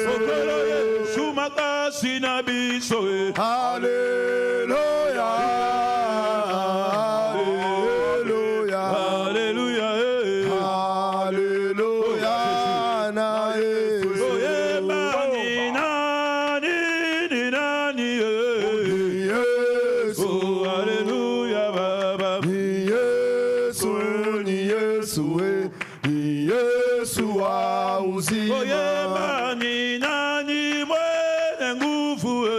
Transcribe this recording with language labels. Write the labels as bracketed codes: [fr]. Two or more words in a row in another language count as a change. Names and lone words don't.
[ln] Okolo Yesu makasi na biso. Alléluia Alléluia Alléluia. Alléluia na Yesu [sw] Oyeba ni nani ni nani. Yesu Oh alléluia baba. ni Yesu ni Yesu wa uzima Oyeba ni nani mwenye nguvu.